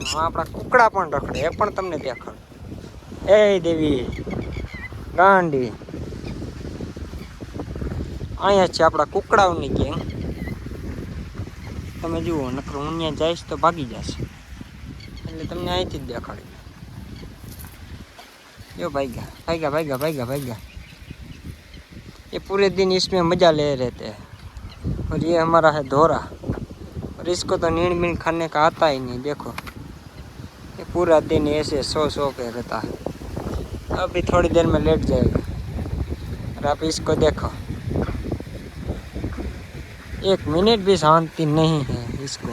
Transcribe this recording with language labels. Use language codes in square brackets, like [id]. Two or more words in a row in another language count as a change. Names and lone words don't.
[gu] હા આપણા કુકડા પણ રખડે. એ પણ તમને દેખાડો. એ દેવી ગાંડી. અહીંયા છે આપણા કુકડાઓની ગેંગ. તમે જુઓ, નકર હું ત્યાં જઈશ તો ભાગી જશે. એટલે તમને અહીંથી જ દેખાડી. यो भाईगा भाईगा भाईगा भाईगा भाईगा। [hi] ये पूरे दिन इसमें मज़ा ले रहते हैं। और ये हमारा है धोरा। और इसको तो नींद बीन खाने का आता ही नहीं। देखो ये पूरा दिन ऐसे सो के रहता है। अभी थोड़ी देर में लेट जाएगा। और आप इसको देखो, 1 मिनट भी शांति नहीं है इसको।